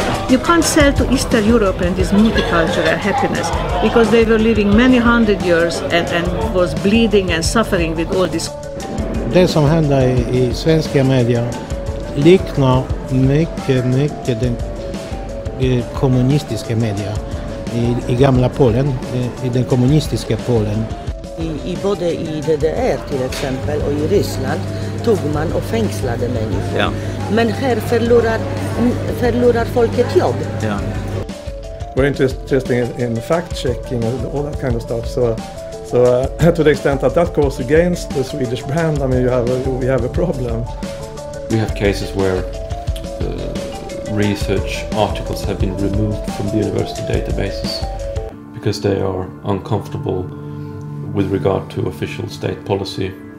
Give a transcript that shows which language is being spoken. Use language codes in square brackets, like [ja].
[en] You can't sell to Eastern European this multicultural happiness because they were living many hundred years and was bleeding and suffering with all this. [sv] Det som händer i svenska media liknar mycket den kommunistiska media i gamla Polen, i den kommunistiska Polen. Både i DDR till exempel och i Ryssland tog man och fängslade människor. Ja. Men här förlorar folket jobb. Ja. [en] We're interested in fact-checking and all that kind of stuff. So to the extent that goes against the Swedish brand, I mean, we have a problem. We have cases where research articles have been removed from the university databases because they are uncomfortable with regard to official state policy.